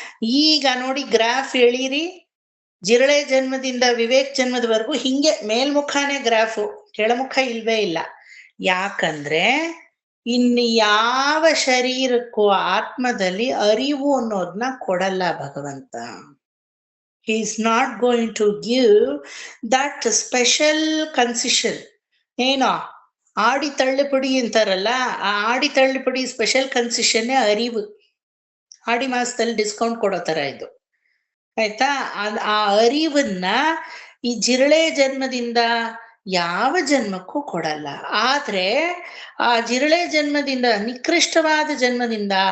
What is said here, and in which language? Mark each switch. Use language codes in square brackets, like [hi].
[kn] ಈಗ ನೋಡಿ ಗ್ರಾಫ್ ಎಳೀರಿ, ಜಿರಳೆ ಜನ್ಮದಿಂದ ವಿವೇಕ್ ಜನ್ಮದವರೆಗೂ ಹಿಂಗೆ ಮೇಲ್ಮುಖನೇ ಗ್ರಾಫು, ಕೆಳಮುಖ ಇಲ್ವೇ ಇಲ್ಲ. ಯಾಕಂದ್ರೆ ಇನ್ನು ಯಾವ ಶರೀರಕ್ಕೂ ಆತ್ಮದಲ್ಲಿ ಅರಿವು ಅನ್ನೋದನ್ನ ಕೊಡಲ್ಲ ಭಗವಂತ. [en] He is not going to give that special concession. [kn] ಏನೋ ಆಡಿ ತಳ್ಳುಪಡಿ ಅಂತಾರಲ್ಲ, ಆ ಆಡಿ ತಳ್ಳುಪಡಿ ಸ್ಪೆಷಲ್ ಕನ್ಸೆಷನ್ನೇ ಅರಿವು. ಆಡಿ ಮಾಸದಲ್ಲಿ ಡಿಸ್ಕೌಂಟ್ ಕೊಡೋ ತರ ಇದು. ಆಯ್ತಾ? ಆ ಅರಿವನ್ನ ಈ ಜಿರಳೆ ಜನ್ಮದಿಂದ ಯಾವ ಜನ್ಮಕ್ಕೂ ಕೊಡಲ್ಲ. ಆದ್ರೆ ಆ ಜಿರಳೆ ಜನ್ಮದಿಂದ, ನಿಕೃಷ್ಟವಾದ ಜನ್ಮದಿಂದ